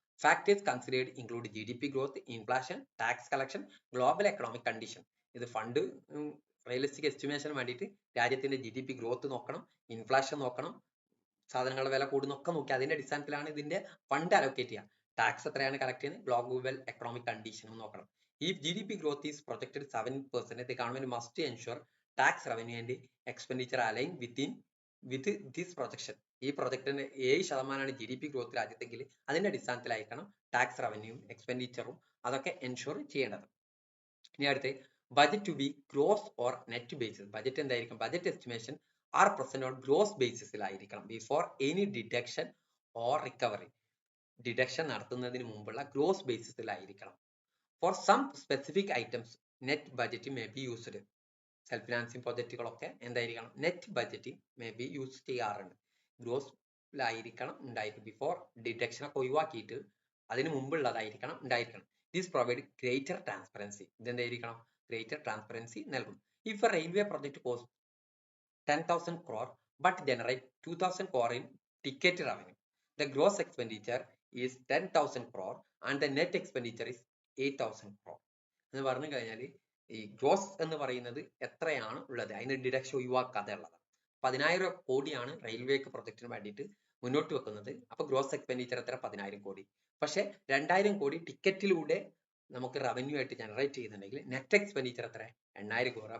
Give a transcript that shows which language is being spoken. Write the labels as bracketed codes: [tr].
[en] Factors considered include GDP growth, inflation, tax collection, global economic condition. [ml] ഇത് fund realistic എസ്റ്റിമേഷന് വേണ്ടിയിട്ട് രാജ്യത്തിന്റെ GDP growth നോക്കണം, inflation നോക്കണം, സാധനങ്ങളുടെ വില കൂടുന്നൊക്കെ നോക്കി അതിന്റെ അടിസ്ഥാനത്തിലാണ് ഇതിന്റെ ഫണ്ട് അലോക്കേറ്റ് ചെയ്യുക. ടാക്സ് എത്രയാണ് കളക്ട് ചെയ്യുന്നത്, ഗ്ലോബൽ എക്കണോമിക് കണ്ടീഷനും നോക്കണം. [en] If GDP growth is projected 7%, the government must ensure tax revenue and expenditure align with this projection. [ml] ഈ പ്രൊജക്ടിന്റെ 7% GDP ഗ്രോത്ത് രാജ്യത്തെങ്കിൽ അതിന്റെ അടിസ്ഥാനത്തിലായിരിക്കണം ടാക്സ് റവന്യൂവും എക്സ്പെൻഡിച്ചറും അതൊക്കെ എൻഷുർ ചെയ്യേണ്ടത്. [en] ഇനി അടുത്ത് budget to be gross or net basis. [ml] Budget എന്തായിരിക്കും, [en] Budget estimation are present on gross ബേസിസിലായിരിക്കണം before any deduction or recovery. [ml] Deduction നടത്തുന്നതിന് മുമ്പുള്ള gross ബേസിസിലായിരിക്കണം. [en] For some specific items net budget may be used. [ml] Self financing പ്രൊജക്റ്റുകളൊക്കെ എന്തായിരിക്കണം, net budget may be use ചെയ്യാറുണ്ട്. ഗ്രോസിലായിരിക്കണം ഉണ്ടായിരിക്കും. Before deduction ഒക്കെ ഒഴിവാക്കിയിട്ട് അതിന് മുമ്പുള്ളതായിരിക്കണം ഉണ്ടായിരിക്കണം. [en] This provide greater transparency. [ml] ഇതെന്തായിരിക്കണം, greater transparency നൽകും. [en] If a railway project cost 10,000 crore but generate 2,000 crore in ticket revenue, the gross expenditure is 10,000 crore and the net expenditure is 8,000 crore. [ml] എന്ന് പറഞ്ഞു കഴിഞ്ഞാൽ ഈ gross എന്ന് പറയുന്നത് എത്രയാണ് ഉള്ളത്, അതിന് ഡിഡക്ഷൻ ഒഴിവാക്കാതെ ഉള്ളതാണ്. 10,000 കോടിയാണ് റെയിൽവേക്ക് പ്രൊജക്ടിന് വേണ്ടിയിട്ട് മുന്നോട്ട് വെക്കുന്നത്. അപ്പൊ ഗ്രോസ് എക്സ്പെൻഡിച്ചർ എത്ര, 10,000 കോടി. പക്ഷെ 2,000 കോടി ടിക്കറ്റിലൂടെ നമുക്ക് റവന്യൂ ആയിട്ട് ജനറേറ്റ് ചെയ്യുന്നുണ്ടെങ്കിൽ നെറ്റ് എക്സ്പെൻഡിച്ചർ എത്ര, 8,000 കോടി.